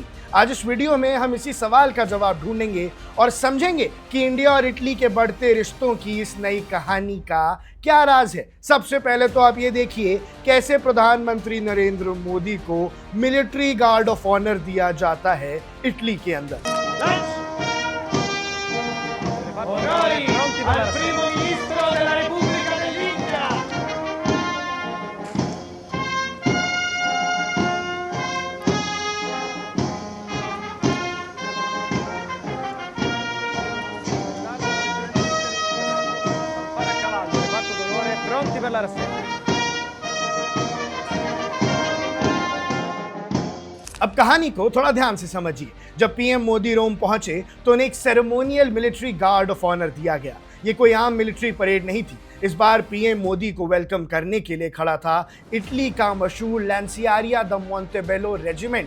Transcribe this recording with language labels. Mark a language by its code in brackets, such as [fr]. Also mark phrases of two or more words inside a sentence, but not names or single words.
[hi] आज इस वीडियो में हम इसी सवाल का जवाब ढूंढेंगे और समझेंगे कि इंडिया और इटली के बढ़ते रिश्तों की इस नई कहानी का क्या राज है। सबसे पहले तो आप ये देखिए कैसे प्रधानमंत्री नरेंद्र मोदी को [en] military guard of honour [hi] दिया जाता है इटली के अंदर। [it] Al primo ministro della Repubblica dell'India. Fare a cavallo, reparto d'onore, pronti per la rassegna. [hi] अब कहानी को थोड़ा ध्यान से समझिए। जब पीएम मोदी रोम पहुंचे तो उन्हें एक [en] ceremonial military guard of honour [hi] दिया गया। ये कोई आम [en] military parade [hi] नहीं थी। इस बार पीएम मोदी को वेलकम करने के लिए खड़ा था इटली का मशहूर लैंसियारिया द मोंटेबेल्लो रेजिमेंट।